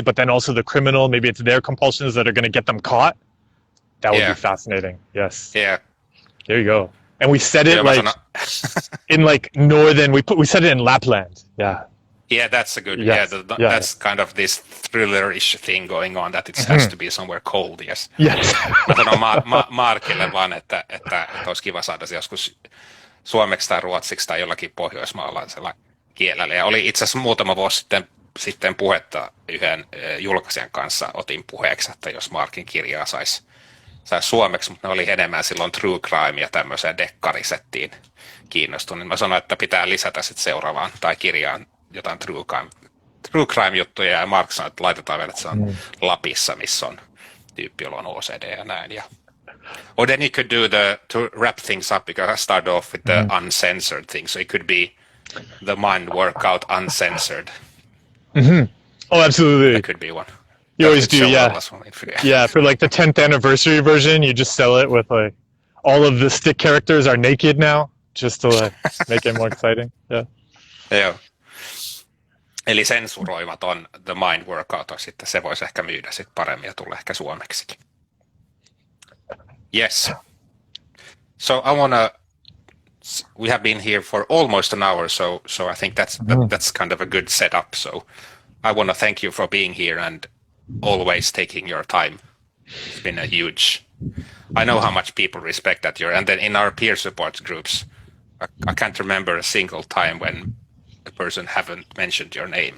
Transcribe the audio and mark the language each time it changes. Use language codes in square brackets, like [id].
[en] But then also the criminal, maybe it's their compulsions that are going to get them caught. That would be fascinating. Yes. Yeah. There you go. And we said it in like northern. We said it in Lapland. Yeah. Yeah, that's a good. Yes. That's kind of this thriller-ish thing going on, that it has to be somewhere cold. Yes. Yes. [fi] Mä sanon Markille vaan, että olisi kiva saada se joskus suomeksi tai ruotsiksi tai jollakin pohjoismaalaisella kielellä. Ja oli itse asiassa muutama vuosi sitten puhetta yhden julkaisijan kanssa, otin puheeksi, että jos Markin kirjaa saisi suomeksi, mutta ne oli enemmän silloin true crime ja tämmöiseen dekkarisettiin kiinnostunut. Mä sanoin, että pitää lisätä sitten seuraavaan tai kirjaan jotain true crime-juttuja, ja Mark sanoi, että laitetaan vielä, että se on Lapissa, missä on tyyppi, jolla on OCD ja näin. [en] Or then you could do to wrap things up, because I started off with the uncensored thing, so it could be the mind workout uncensored. Oh, absolutely. That could be one. You always do, yeah. Yeah, for like the 10th anniversary version, you just sell it with like all of the stick characters are naked now, just to like make it more exciting. Yeah. [fi] Joo. Eli sensuroimaton The Mind Workout on sitten, se voisi ehkä myydä sitten paremmin ja tulla ehkä suomeksikin. [en] Yes. So we have been here for almost an hour, so I think that's kind of a good setup. So I want to thank you for being here and always taking your time. It's been a huge. I know how much people respect that and then in our peer support groups, I can't remember a single time when a person haven't mentioned your name.